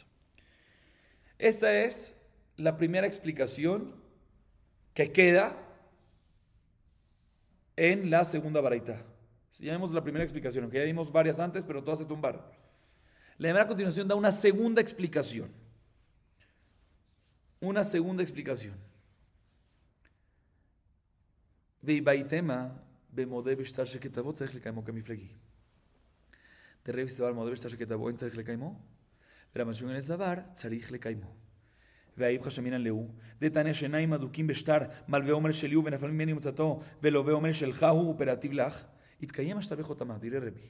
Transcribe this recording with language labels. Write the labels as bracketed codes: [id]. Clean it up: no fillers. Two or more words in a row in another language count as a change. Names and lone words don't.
[es] Esta es la primera explicación que queda en la segunda baraita. Si ya vimos la primera explicación, aunque ya dimos varias antes, pero todas se tumbaron. La Gemara a continuación da una segunda explicación. Una segunda explicación. [he] Veibaitema במודה בשטר שכתבו צריך לקיימו כמפלגי. תראה סבר מודה בשטר שכתבו אין צריך לקיימו, ורבי שמעון סבר צריך לקיימו. [arc] והאיפכא שמינן להו, דתניא [he] שעיניים אדוקים בשטר, מלווה אומר שלי הוא ונפל ממני מצאתו, ולווה אומר שלך הוא ופרטיב לך, יתקיים השטר בחותמה, תראה רבי.